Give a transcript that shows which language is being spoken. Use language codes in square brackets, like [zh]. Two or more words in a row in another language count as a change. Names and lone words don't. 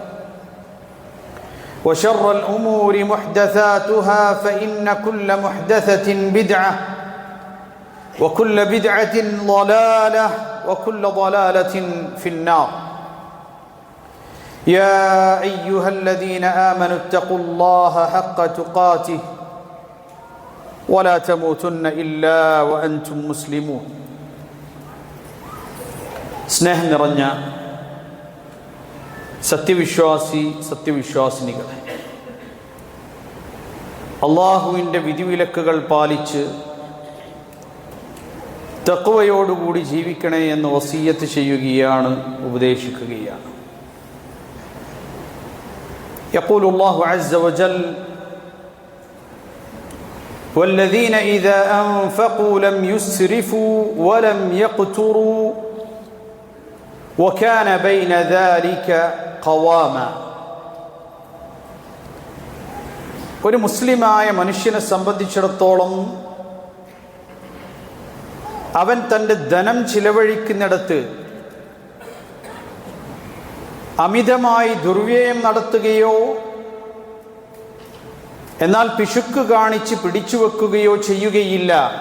[ar] وشر الأمور محدثاتها فإن كل محدثة بدعة وكل بدعة ضلالة وكل ضلالة في النار يا أيها الذين آمنوا اتقوا الله حق تقاته ولا تموتن إلا وأنتم مسلمون [ml] സ്നേഹം നിറഞ്ഞ സത്യവിശ്വാസിനികളെ, അള്ളാഹുവിൻ്റെ വിധിവിലക്കുകൾ പാലിച്ച് തഖ്വയോടുകൂടി ജീവിക്കണേ എന്ന് വസിയ്യത്ത് ചെയ്യുകയാണ്, ഉപദേശിക്കുകയാണ്. [ar] يقول الله عز وجل والذين إذا أنفقوا لم يسرفوا ولم يقتروا وكان بين ذلك قواما. [ml] ഒരു മുസ്ലിമായ മനുഷ്യനെ സംബന്ധിച്ചിടത്തോളം അവൻ തൻ്റെ ധനം ചിലവഴിക്കുന്നിടത്ത് അമിതമായി ദുർവ്യയം നടത്തുകയോ എന്നാൽ പിശുക്ക് കാണിച്ച് പിടിച്ചു വെക്കുകയോ ചെയ്യുകയില്ല.